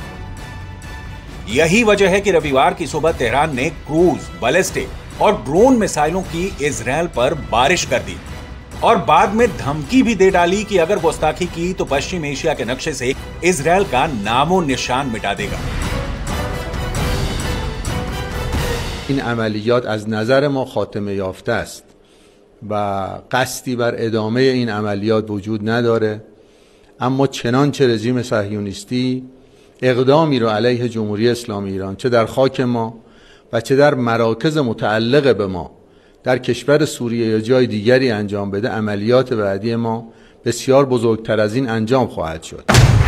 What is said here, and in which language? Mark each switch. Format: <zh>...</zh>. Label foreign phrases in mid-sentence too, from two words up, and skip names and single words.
<hi>यही वजह है कि रविवार की सुबह तेहरान ने क्रूज, बैलिस्टिक और ड्रोन मिसाइलों की इजरायल पर बारिश कर दी और बाद में धमकी भी दे डाली कि अगर गुस्ताखी की तो पश्चिम एशिया के नक्शे से इजरायल का नामो निशान मिटा देगा।</hi> <fa>این عملیات از نظر ما خاتمه یافته است و قصدی بر ادامه این عملیات وجود نداره، اما چنانچه رژیم صهیونیستی اقدامی رو علیه جمهوری اسلامی ایران چه در خاک ما و چه در مراکز متعلق به ما در کشور سوریه یا جای دیگری انجام بده، عملیات بعدی ما بسیار بزرگتر از این انجام خواهد شد.</fa>